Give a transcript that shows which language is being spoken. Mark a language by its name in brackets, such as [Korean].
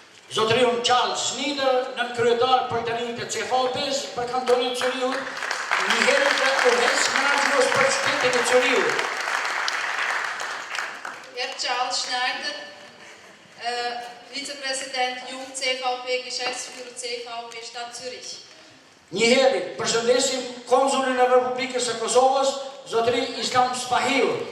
[Albanian] Zotëriun Charles Schneider, nën kryetar për të rinjtë të CVP-s për kantonin e Zürichut, njëherë dhe uhes menaxhues për qytetin e Zürichut. [German] Herr Charles Schneider, Vizepräsident Jung CVP, Geschäftsführer CVP Stadt Zürich. [Albanian] Njëherë përshëndesim konsulin e Republikës së Kosovës, zotëri Islam Spahiu.